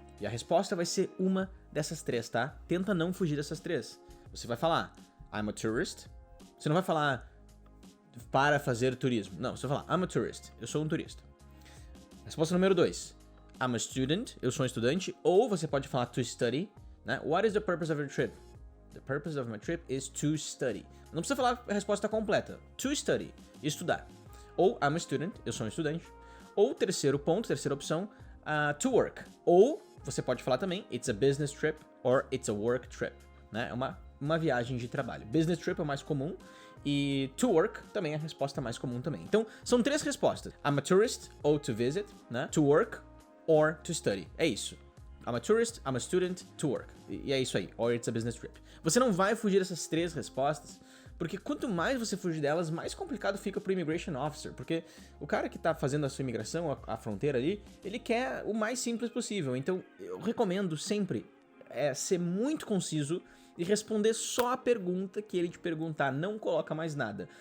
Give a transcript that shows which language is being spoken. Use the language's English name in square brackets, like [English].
[Portuguese] E a resposta vai ser uma dessas três, tá? Tenta não fugir dessas três. Você vai falar [English] I'm a tourist. [Portuguese] Você não vai falar para fazer turismo. Não, você vai falar [English] I'm a tourist. [Portuguese] Eu sou um turista. Resposta número 2. [English] I'm a student. [Portuguese] Eu sou um estudante. Ou você pode falar [English] to study, [Portuguese] né? [English] What is the purpose of your trip? The purpose of my trip is to study. [Portuguese] Não precisa falar a resposta completa. [English] To study. [Portuguese] Estudar. Ou [English] I'm a student. [Portuguese] Eu sou um estudante. Ou terceiro ponto, terceira opção, [English] to work. [Portuguese] Ou você pode falar também [English] it's a business trip or it's a work trip, [Portuguese] né? É uma viagem de trabalho. Business trip é o mais comum e [English] to work [Portuguese] também é a resposta mais comum também. Então, são três respostas. [English] I'm a tourist [Portuguese] ou [English] to visit, [Portuguese] né? [English] To work or to study. [Portuguese] É isso. [English] I'm a tourist, I'm a student, to work. [Portuguese] E é isso aí. [English] Or it's a business trip. [Portuguese] Você não vai fugir dessas três respostas, porque quanto mais você fugir delas, mais complicado fica pro Immigration Officer. Porque o cara que tá fazendo a sua imigração, a fronteira ali, ele quer o mais simples possível. Então, eu recomendo sempre ser muito conciso e responder só a pergunta que ele te perguntar, não coloca mais nada.